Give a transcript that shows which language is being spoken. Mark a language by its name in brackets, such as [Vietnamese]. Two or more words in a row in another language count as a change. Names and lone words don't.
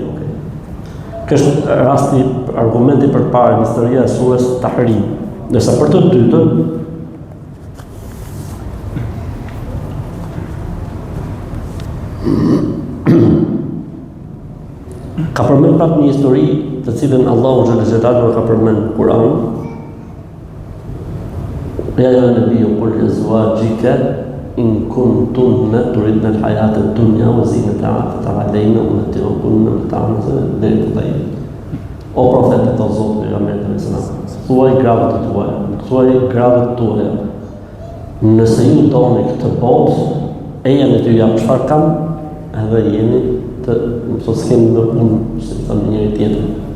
[Albanian] Kështë rasti, argumenti për parë në historia e surës Tahrim. Ndërsa për të dytën, ka përmend prapë një histori të cilën Allahu [Arabic] جل جلاله [Albanian] ka përmend në Kur'an. [Arabic] يا أيها النبي قل لأزواجك إن كنتن تردن الحياة الدنيا وزينتها فتعالين أمتعكن [Albanian] deri te ai. O profet të Zotit pejgamberit [Arabic] صلى الله عليه وسلم, [Albanian] thuaj gravet tuaja, nëse ju doni këtë botë, ejani të jap çfarë kam, edhe jeni të mos keni më punë, si thonë njëri tjetër.